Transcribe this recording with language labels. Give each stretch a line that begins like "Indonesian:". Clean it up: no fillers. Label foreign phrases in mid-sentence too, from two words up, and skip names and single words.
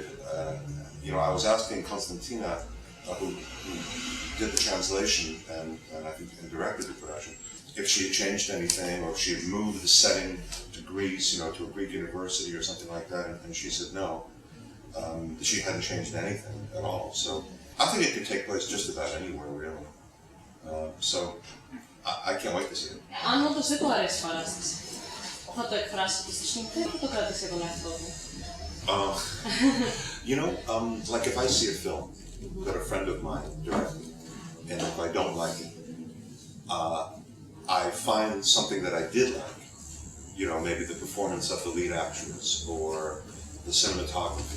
English: You know, I was asking Konstantina, who did the translation and I think and directed the production, if she had changed anything or if she had moved the setting to Greece, you know, to a Greek university or something like that, and she said no. She hadn't changed anything at all. So I think it could take place just about anywhere, really. So I can't wait to see it.
Greek: Αν όντως δεν του αρέσει η παράσταση, θα το εκφράσει και στη σκηνοθέτη ή θα το κρατήσει για τον εαυτό του?
English: You know, like if I see a film that a friend of mine directed, and if I don't like it, I find something that I did like. You know, maybe the performance of the lead actress or the cinematography.